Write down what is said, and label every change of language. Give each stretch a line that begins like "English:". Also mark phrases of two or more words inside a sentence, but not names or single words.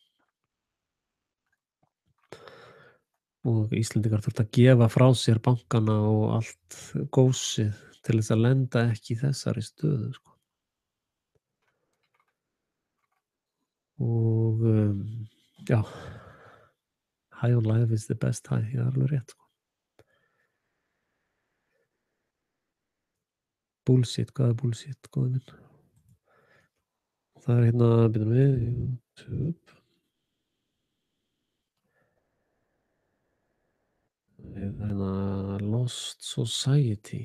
Icelandic: Og Íslendingar þurftu að gefa frá sér bankana og allt gósið til þess að lenda ekki í þessari stöðu, sko. Og já,
English: high on life is the best high,
Icelandic: það er alveg rétt, sko. Bullshit, hvað er bullshit, góði minn? Það er hérna, byrjum við, YouTube. Það er hérna Lost Society.